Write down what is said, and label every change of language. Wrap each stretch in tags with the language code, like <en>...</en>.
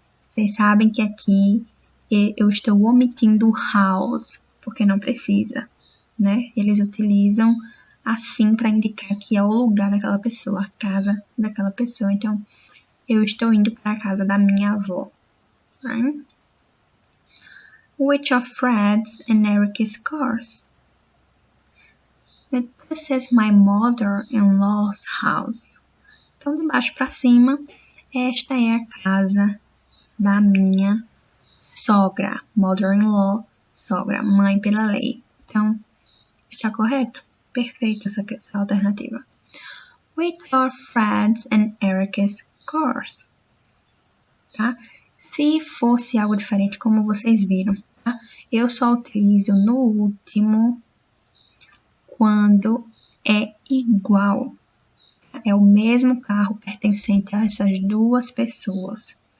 <pt>Vocês sabem que aqui eu estou omitindo o house, porque não precisa, né? Eles utilizam assim para indicar que é o lugar daquela pessoa, a casa daquela pessoa. Então, eu estou indo para a casa da minha avó.</pt> <en>Right? Which of Fred's and Eric's cars? This is my mother-in-law's house.</en> <pt>Então, de baixo para cima, esta é a casa da minha sogra. Mother-in-law, sogra, mãe pela lei. Então, está correto? Perfeito essa alternativa.</pt> <en>Which are Fred's and Eric's cars?</en> <pt>Tá? Se fosse algo diferente, como vocês viram, tá? Eu só utilizo no último quando é igual. É o mesmo carro pertencente a essas duas pessoas.</pt>